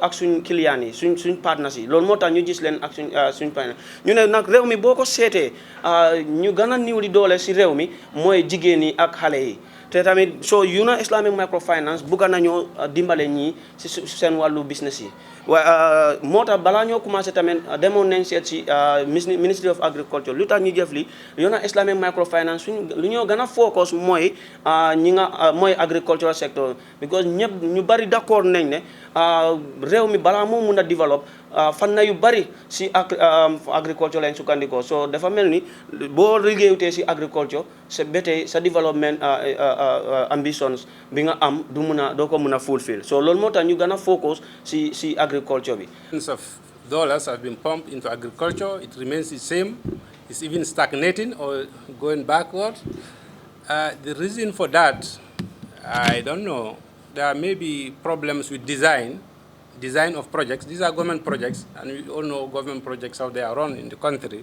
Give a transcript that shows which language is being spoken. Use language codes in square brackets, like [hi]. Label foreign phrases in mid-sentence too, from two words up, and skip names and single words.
[wo] ak suñ client yi suñ partners yi loolu moo tax ñu gis leen ak suñ partners ñu ne nag réew mi boo ko seetee ñu gën a niw di doole ci réew mi mooy jigéen yi ak xale yi te tamit so Yonna Islamic Microfinance bugga nañoo dimbale ñii ci seen wàllu business yi waaye moo tax balaa ñoo commencé tamit demoon nañ seet ci Ministry of Agriculture lu tax ñu jëf li Yonna Islamic Microfinance lu ñoo gën a focus mooy mooy [en] agricultural sector because [wo] ñëpp ñu bari d'accord nañ ne réew mi balaa moo mun a développe fan na yu bari ci agriculture lañ sukkandikoo so dafa mel ni boo liggéeyutee ci agriculture sa bétey sa [en] development ambitions [wo] bi nga am doo ko mun a fulfill so loolu moo tax ñu gën a focus ci agriculture bi. [en] Millions of dollars have been pumped into agriculture. It remains the same. It's even stagnating or going backward. The reason for that, I don't know. There may be problems with design of projects. These are government projects, and we all know government projects how they are run in the country.